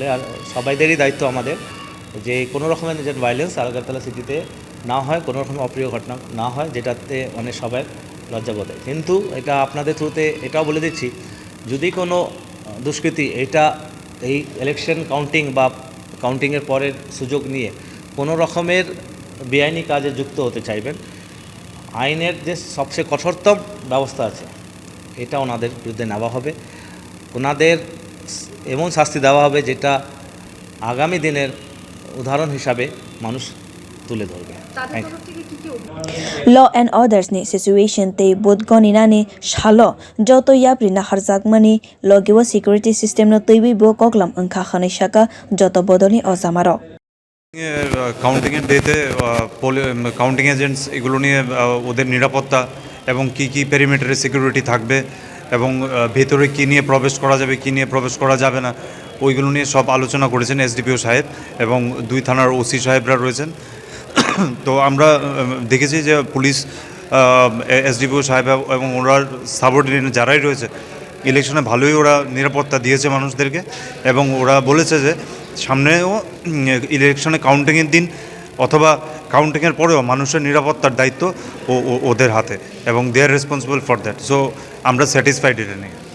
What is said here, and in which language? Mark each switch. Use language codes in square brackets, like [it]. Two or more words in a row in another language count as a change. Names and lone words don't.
[bn] আর সবাইদেরই দায়িত্ব আমাদের যে কোনো রকমের যে ভায়োলেন্স আগারতলা সিটিতে না হয় কোনো রকমের অপ্রিয় ঘটনা না হয় যেটাতে মানে সবাই লজ্জাবোধ হয় কিন্তু এটা আপনাদের থ্রুতে এটাও বলে দিচ্ছি যদি কোনো দুষ্কৃতী এই [en] election counting [bn] বা কাউন্টিংয়ের পরের সুযোগ নিয়ে কোনো রকমের বেআইনি কাজে যুক্ত হতে চাইবেন আইনের যে সবচেয়ে কঠোরতম ব্যবস্থা আছে এটা ওনাদের বিরুদ্ধে নেওয়া হবে ওনাদের এমন শাস্তি দেওয়া হবে যেটা আগামী দিনের উদাহরণ হিসাবে মানুষ তুলে ধরবে [en] Law and Orders [trp] ni situation te bodolni ni shalo Joto yapri na harjakmani logiwo security system no twiwi bo koklam wngkha khanai saka Joto bodolni ojamaro [bn] কাউন্টিংয়ের ডেতে [en] counting agents [bn] এগুলো নিয়ে ওদের নিরাপত্তা এবং কি পেরিমিটারে সিকিউরিটি থাকবে এবং ভেতরে কী নিয়ে প্রবেশ করা যাবে কী নিয়ে প্রবেশ করা যাবে না ওইগুলো নিয়ে সব আলোচনা করেছেন এসডিপিও সাহেব এবং 2 থানার ওসি সাহেবরা রয়েছেন তো আমরা দেখেছি যে পুলিশ এসডিপিও সাহেব এবং ওরা সাবঅর্ডিনেট যারাই রয়েছে ইলেকশনে ভালোই ওরা নিরাপত্তা দিয়েছে মানুষদেরকে এবং ওরা বলেছে যে সামনেও ইলেকশনে কাউন্টিংয়ের দিন অথবা কাউন্টিংয়ের পরেও মানুষের নিরাপত্তার দায়িত্ব ওদের হাতে এবং [en] they are responsible for that [bn] সো আমরা স্যাটিসফাইড এটা নিয়ে